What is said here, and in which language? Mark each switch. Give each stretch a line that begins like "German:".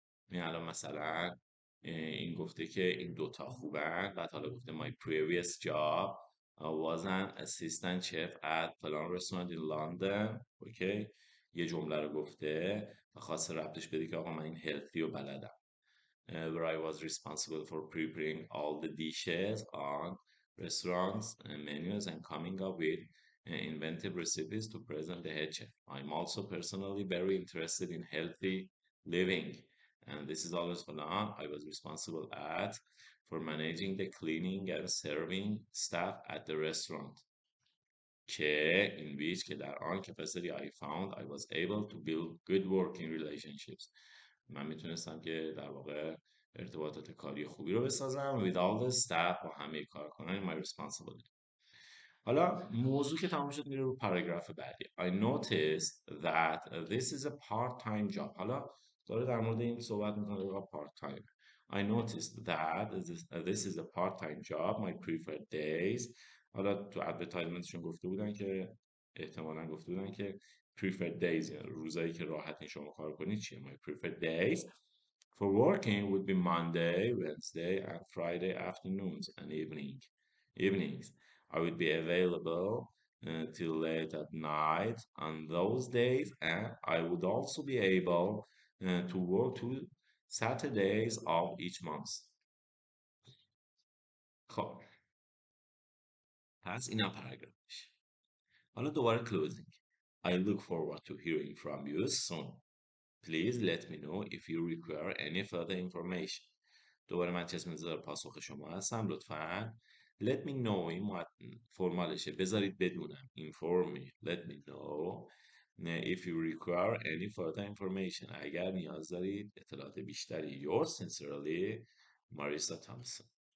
Persian: این الان مثلا این گفته که این دوتا خوبن، بعد حالا گفته
English: my previous job was an assistant chef at فلان restaurant in London.
Persian: اوکی، یه جمله رو گفته و خواسته ربطش بده که آقا من این healthy رو بلدم.
English: Where I was responsible for preparing all the dishes on restaurants menus and coming up with inventive recipes to present the head chef. I'm also personally very interested in healthy living, and this is always for now. I was responsible at for managing the cleaning and serving staff at the restaurant.
Persian: که
English: in which
Persian: که در آن
English: capacity I found I was able to build good working relationships.
Persian: من میتونستم که در واقع ارتباطات کاری خوبی رو بسازم
English: with all the staff
Persian: با همه کارکنان
English: my responsibility.
Persian: حالا موضوع که تمام شد میره رو پاراگراف بعدی.
English: I noticed that this is a part-time job.
Persian: حالا داره در مورد این صحبت میکنه که part time.
English: I noticed that this is a part-time job. My preferred days.
Persian: حالا تو ادورتایزمنتشون گفته بودن که احتمالاً گفته بودن که preferred days یعنی روزایی که راحتین شما کار کنید چیه.
English: My preferred days for working would be Monday, Wednesday, and Friday afternoons and evenings. I would be available till late at night on those days, and I would also be able to work 2 Saturdays of each month.
Persian: خب پس اینا پاراگرافش. حالا دوباره closing.
English: I look forward to hearing from you soon. Please let me know if you require any further information.
Persian: دوباره من چشم انتظار پاسخ شما هستم لطفاً.
English: Let me know
Persian: این فرمالشه بذارید بدونم.
English: Inform me. Let me know if you require any further information.
Persian: اگر نیاز دارید اطلاعات بیشتری.
English: Yours sincerely, Marissa Thompson.